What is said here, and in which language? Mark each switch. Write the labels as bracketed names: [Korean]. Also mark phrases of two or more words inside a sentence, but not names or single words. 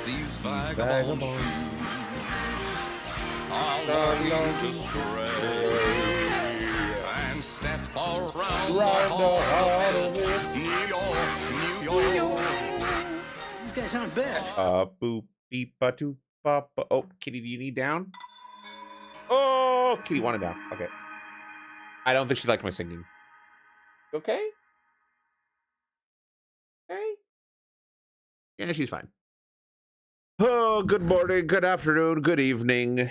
[English] These vagabond shoes are longing to stray and step around the heart of it. New York, New York. These guys aren't bad. Boop, beep, ba, doop, ba, ba. Oh, Kitty, do you need down? Oh, Kitty wanted down. Okay. I don't think she liked my singing. Okay? Okay? Yeah, she's fine. Oh, good morning, good afternoon, good evening.